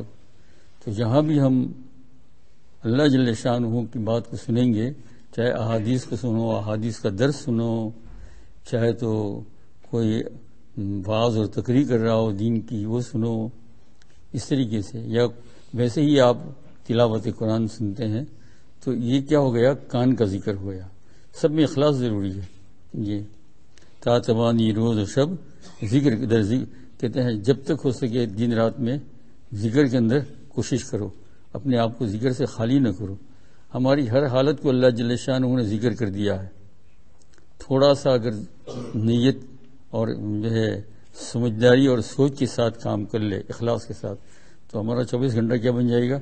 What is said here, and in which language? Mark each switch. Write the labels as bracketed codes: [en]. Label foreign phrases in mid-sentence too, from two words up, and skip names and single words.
[ur] تو جہاں بھی ہم اللہ جل شانہ کی بات کو سنیں گے، چاہے احادیث کو سنو، احادیث کا درس سنو، چاہے تو کوئی واعظ اور تقریر کر رہا ہو دین کی وہ سنو، اس طریقے سے، یا ویسے ہی آپ تلاوت قرآن سنتے ہیں، تو یہ کیا ہو گیا؟ کان کا ذکر ہو گیا. سب میں اخلاص ضروری ہے. یہ [fa] تا توانی روز و شب ذکر در ذکر [ur] کہتے ہیں، جب تک ہو سکے دن رات میں ذکر کے اندر کوشش کرو، اپنے آپ کو ذکر سے خالی نہ کرو. ہماری ہر حالت کو اللہ جل شانہ نے ذکر کر دیا ہے. تھوڑا سا اگر نیت اور جو ہے سمجھداری اور سوچ کے ساتھ کام کر لے، اخلاص کے ساتھ، تو ہمارا 24 گھنٹہ کیا بن جائے گا؟